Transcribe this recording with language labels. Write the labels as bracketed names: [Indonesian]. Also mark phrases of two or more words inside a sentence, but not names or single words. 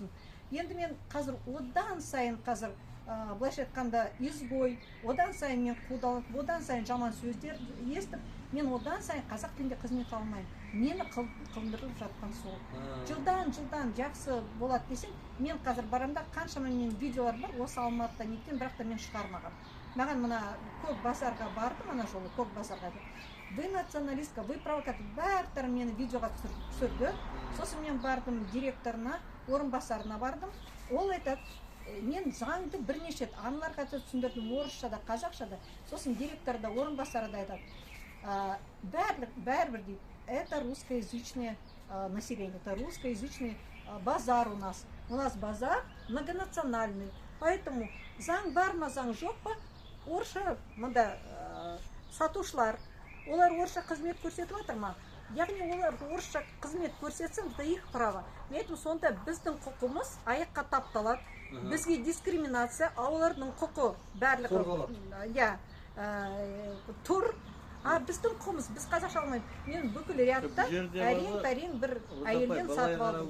[Kazakh] Енді мен қазір одан сайын былайша айтқанда изгой, одан сайын мен қудалып, одан сайын жаман сөздер естіп, мен одан сайын қазақ тілінде қызмет алмаймын. Мені қылдырып жатқан сол. Жылдан жақсы болады десең, мен қазір барамда қаншама мен видеолар бар, осы Алматыда неткен, бірақ та мен шығармаған. Маған мына Көк базарға бардым, ана жолы Көк базарға. [Russian] Вы националистка, вы провокатор, [Kazakh] бәртәрі мені видеоға түсірді. Сосын мен бардым директорына, орынбасарына бардым. Ол айтады, мен заңды бірнеше рет аналарға түсіндірдім, орысшада, қазақшада. Сосын директор да, орынбасары да айтады. Бәрібір дейді, [Russian] это русскоязычное население, это русскоязычный базар у нас. У нас базар многонациональный. [Kazakh] Поэтому заң бар ма, заң жоқ па, орысша мында сатушылар, олар орысша қызмет көрсетіп жатыр ма? Яғни олар орысша қызмет көрсетсін, [Russian] это их право. [Kazakh] Мен айтым, сонда біздің құқымыз аяққа тапталады. Бізге дискриминация, олардың құқы барлығы тұр. Біздің құқымыз, біз қазақша алмаймыз. Мен бүкіл рядта әрең бір әйелден сатып алдым.